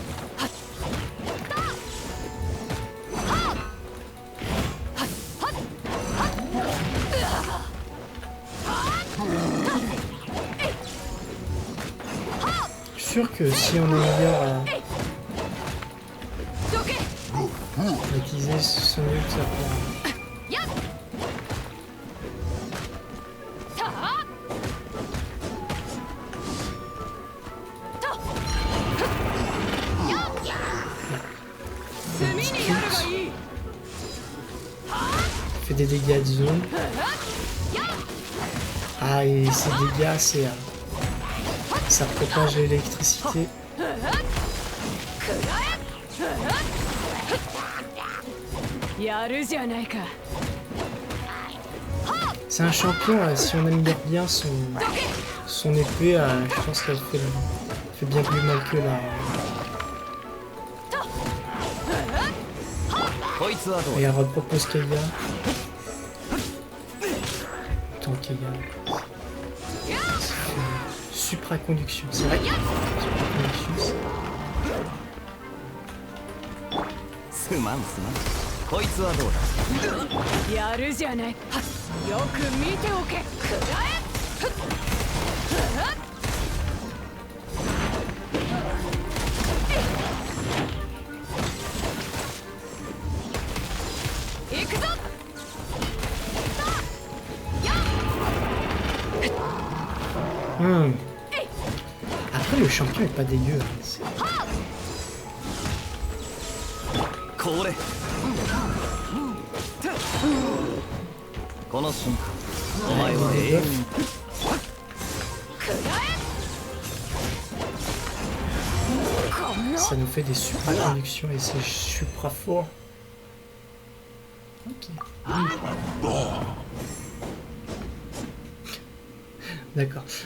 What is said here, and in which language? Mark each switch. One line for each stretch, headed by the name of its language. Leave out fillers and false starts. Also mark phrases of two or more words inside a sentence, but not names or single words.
French: Je suis sûr que si on améliore à utiliser son ult, ça pourra.
Japanese: 炭にやるがいい。
French: Fait des dégâts de zone. Ah, et ces dégâts, c'est. Ça propage l'électricité.
Japanese: やるじゃないか。
French: C'est un champion, si on améliore bien son épée, je pense qu'elle fait bien plus mal que la.
Japanese: こいつはどう
French: Et elle repropose Kaya. Tant Kaya. Supraconduction, c'est vrai. Supraconduction,
Japanese: すまんすまんこいつはどうだやるじゃない。よく見ておけ。くらえ。行くぞ。
French: Après, le champion est pas dégueu. Hein.
Japanese: これこの瞬間お前は永遠に
French: Ça nous fait des supraconductions et c'est supra fort. Ok. D'accord.